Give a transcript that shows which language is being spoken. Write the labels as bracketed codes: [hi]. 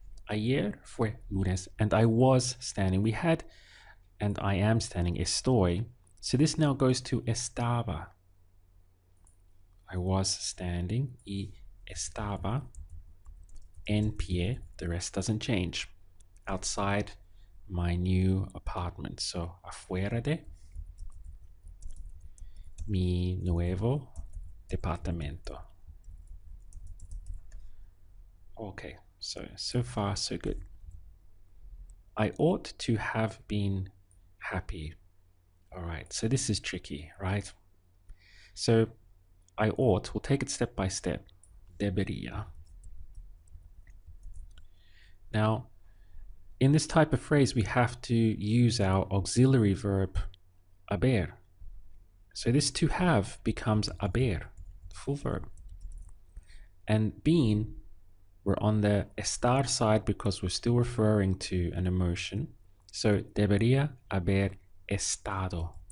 [es] Ayer fue lunes, [en] and I was standing. We had, and I am standing, estoy. So this now goes to estaba. I was standing, [es] y estaba en pie, [en] the rest doesn't change, outside my new apartment. [es] So afuera de mi nuevo departamento. [en] Okay, so far so good. I ought to have been happy. All right, so this is tricky, right? So I ought, we'll take it step by step. Debería. Now, in this type of phrase, we have to use our auxiliary verb haber. So this to have becomes haber, full verb. And been, we're on the estar side because we're still referring to an emotion. [es] So debería haber estado.